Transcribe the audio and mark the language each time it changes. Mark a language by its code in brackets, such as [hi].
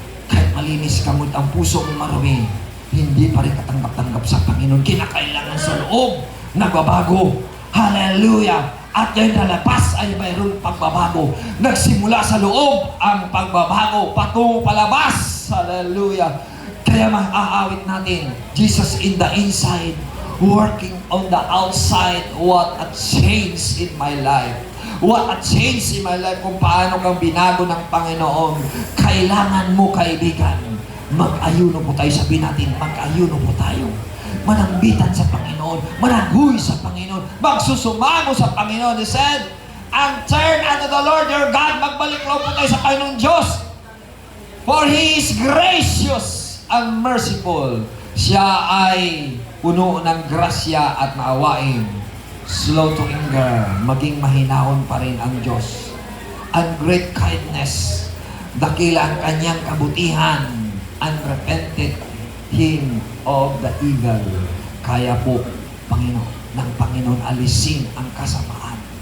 [tl] Kahit malinis ka, ngunit ang puso mo marumi, hindi pa rin katanggap-tanggap sa Panginoon. Kinakailangan sa loob, nagbabago. Hallelujah! At yung nalabas ay mayroong pagbabago. Nagsimula sa loob ang pagbabago, patungo palabas. Hallelujah! Kaya maaawit natin, [en] Jesus in the inside, working on the outside. What a change in my life. What a change in my life [tl] kung paano kang binago ng Panginoon. Kailangan mo, kaibigan, mag-ayuno po tayo. Sabihin natin, mag-ayuno po tayo. Manambitan sa Panginoon. Managhuy sa Panginoon. Magsusumamo sa Panginoon. [en] He said, and turn unto the Lord your God. [tl] Magbalik loob po tayo sa Panginoon Diyos. [en] For He is gracious and merciful. [tl] Siya ay puno ng grasya at maawain. [en] Slow to anger. [tl] Maging mahinahon pa rin ang Diyos. [en] And great kindness. [tl] Dakila ang kanyang kabutihan. [en] And repented him of the evil. [tl] Kaya po, ng Panginoon, alisin ang kasamaan.